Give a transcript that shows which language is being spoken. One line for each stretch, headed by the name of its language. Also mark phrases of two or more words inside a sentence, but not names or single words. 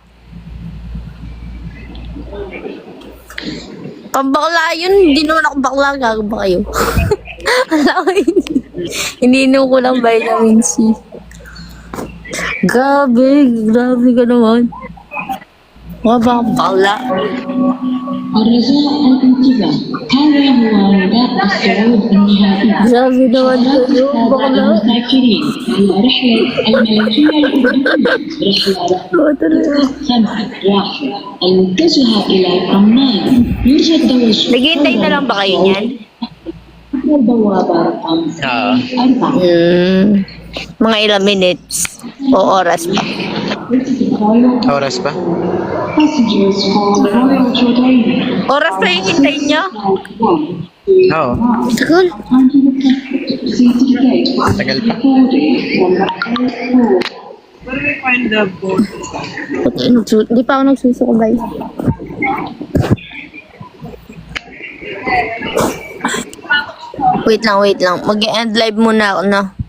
Filipino: Pambakla yun, hindi naman ako bakla, gago ba kayo? Alam ko, iniinom ko lang vitamin C. Grabe ka naman. Mga ba akong bakla?
Arabic: الرجاء الانتباه هذا هو نداء الصعود النهائي
Filipino: Grabe naman kayo, bakla.
Arabic: المسافرين على رحلة الملكية الأردنية رحلة
Filipino: Oo talaga.
Arabic: 5 واحد المتجهة إلى عمان يرجى التوجه
Filipino: Naghihintay na lang ba kayo niyan?
Arabic: البوابة رقم
Filipino: Oo.
Arabic: 4
Filipino: Mga ilang minutes o oras pa. Oras pa?
English: Passengers for Royal Jordania
Filipino: Oras pa yung hintay niyo? Oo. Tagal.
English: proceed to the gate
Filipino: Tagal pa.
English: boarding number 84.
Filipino: Hindi pa ako nagsusukubay. Wait lang. Mag-end live muna ako na.